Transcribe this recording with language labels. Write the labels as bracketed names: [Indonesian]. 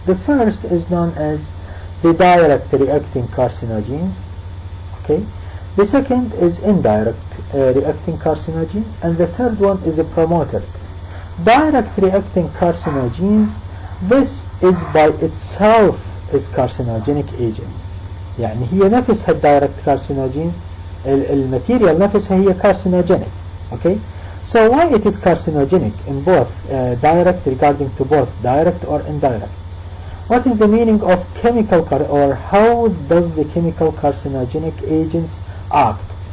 [English] The first is known as the direct reacting carcinogens. Okay. The second is indirect reacting carcinogens, and the third one is promoters. Direct reacting carcinogens, this is by itself is carcinogenic agents. [Arabic] يعني هي نفسها [English] direct carcinogens, [Arabic] الماتيريال نفسها هي carcinogenic. [English] Okay, so why it is carcinogenic in both direct, regarding to both direct or indirect? What is the meaning of chemical or how does the chemical carcinogenic agents act?